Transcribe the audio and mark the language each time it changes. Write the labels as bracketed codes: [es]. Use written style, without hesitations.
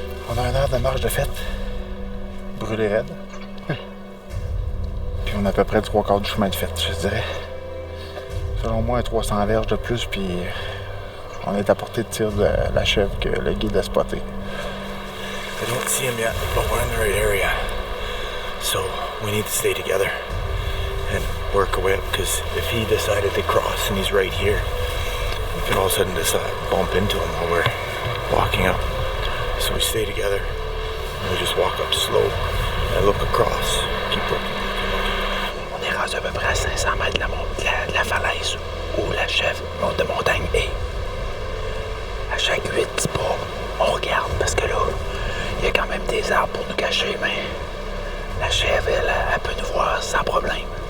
[fr] On a 1 heure de marche de fête. Brûlé raide. Puis on a à peu près 3/4 du chemin de fête, je dirais. Selon moi, 300 verges de plus, puis on est à portée de tir de la chèvre que le guide a spoté. [en] I don't see him yet, but we're in the right area. So we need to stay together and work away up, because if he decided to cross and he's right here, we could all of a sudden just bump into him while we're walking up. So we stay together and we just walk up slow. I look across, keep looking. [fr] On est rendu à peu près à 500 mètres de la falaise où la chèvre de montagne est. À chaque 8 pas, on regarde parce que là, il y a quand même des arbres pour nous cacher, mais la chèvre, elle peut nous voir sans problème.